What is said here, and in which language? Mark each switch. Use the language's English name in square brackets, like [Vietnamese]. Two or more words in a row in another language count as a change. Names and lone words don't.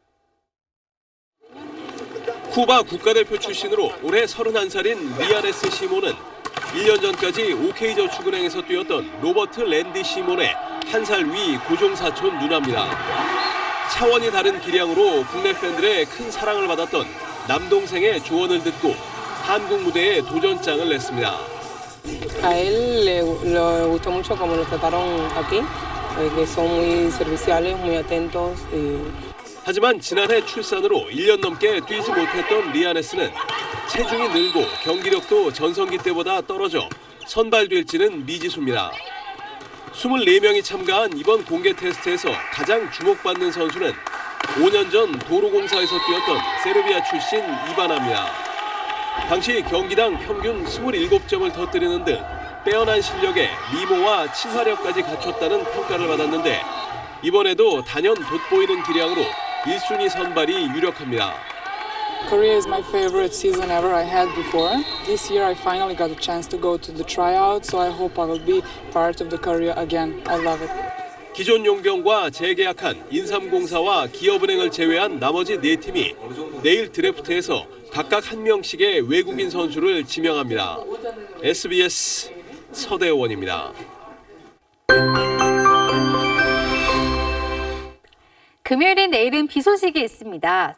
[Korean] 쿠바 국가대표 출신으로 올해 31살인 미아레스 시몬은 1년 전까지 OK저축은행에서 뛰었던 로버트 랜디 시몬의 1살 위 고종사촌 누나입니다. 차원이 다른 기량으로 국내 팬들의 큰 사랑을 받았던 남동생의 조언을 듣고 한국 무대에 도전장을 냈습니다. [Spanish] A él le gustó mucho cómo lo trataron aquí, que son muy serviciales, muy atentos. [Korean] 하지만 지난해 출산으로 1년 넘게 뛰지 못했던 리아네스는 체중이 늘고 경기력도 전성기 때보다 떨어져 선발될지는 미지수입니다. 24명이 참가한 이번 공개 테스트에서 가장 주목받는 선수는 5년 전 도로공사에서 뛰었던 세르비아 출신 이바나입니다. 당시 경기당 평균 27점을 터뜨리는 등 빼어난 실력에 미모와 친화력까지 갖췄다는 평가를 받았는데 이번에도 단연 돋보이는 기량으로 1순위 선발이 유력합니다. [English] Korea is my favorite season ever I had before. This year I finally got a chance to go to the tryout, so I hope I will be part of the Korea again. I love it. [Korean] 기존 용병과 재계약한 인삼공사와 기업은행을 제외한 나머지 4팀이 내일 드래프트에서 각각 한 명씩의 외국인 선수를 지명합니다. SBS 서대원입니다. 금요일인 내일은 비 소식이 있습니다.